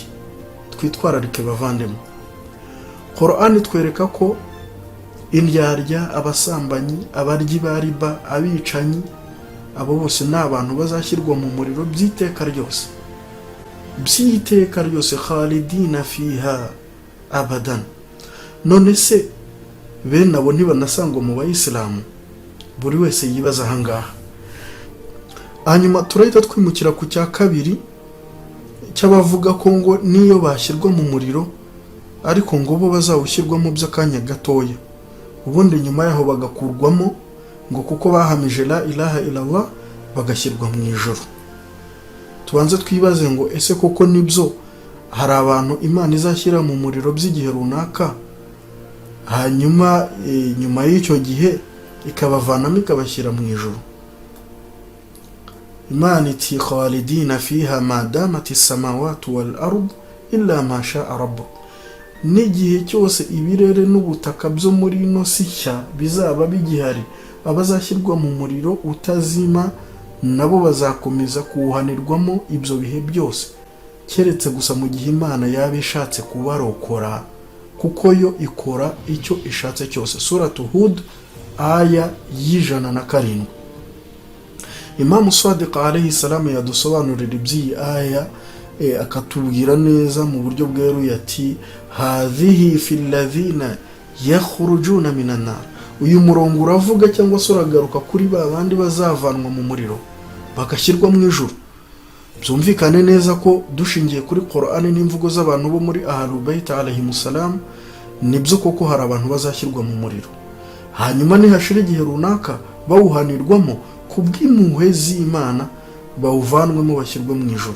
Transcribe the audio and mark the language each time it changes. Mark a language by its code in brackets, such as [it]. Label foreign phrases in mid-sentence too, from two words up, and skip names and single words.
[rw] Twitwararike bavandemo. Quran twereka ko indyarya, abasambanyi, abaryi ba riba, abicanyi, abo bose ni abantu bazashyirwa mu muriro by'iteka ryose. by'iteka ryose, [ar] خالدين فيها أبدا. [rw] None se bene abo ntibanasangwa mu bayisilamu? Buri wese yibaza ahangaha. Hanyuma turahita twimukira ku cya kabiri cy'abavuga ko ngo niyo bashyirwa mu muriro ariko ngo bo bazawushyirwamo by'akanya gatoya, ubundi nyuma yaho bagakurwamo, ngo kuko bahamije [ar] لا إله إلا الله [rw] bagashyirwa mu ijuru. Tubanze twibaze ngo ese koko nibyo hari abantu Imana izashyira mu muriro by'igihe runaka, hanyuma nyuma y'icyo gihe ikabavanamo ikabashyira mu ijuru? Imana iti [ar] خالدين فيها ما دامت السماوات والأرض إلا ما شاء ربك. [rw] N'igihe cyose ibirere n'ubutaka byo muri ino sishya bizaba bigihari, abazashyirwa mu muriro utazima nabo bazakomeza kuwuhanirwamo ibyo bihe byose, keretse gusa mu gihe Imana yaba ishatse kubarokora, kuko yo ikora icyo ishatse cyose. Suratu Hud aya y'107. Imam Sadiq [ar] عليه السلام [rw] yadusobanurira iby'iyi aya akatubwira neza mu buryo bweruye ati [ar] هذه في الذين يخرجون من النار. [rw] Uyu murongo uravuga cyangwa se uragaruka kuri babandi bazavanwa mu muriro bagashyirwa mu ijuru. Byumvikane neza ko dushingiye kuri Qur'an n'imvugo z'abantu bo muri Ahlul Bayt [ar] عليهم السلام, [rw] nibyo koko hari abantu bazashyirwa mu muriro, hanyuma nihashira igihe runaka bawuhanirwamo kubw'impuhwe z'Imana bawuvanwemo bashyirwa mu ijuru.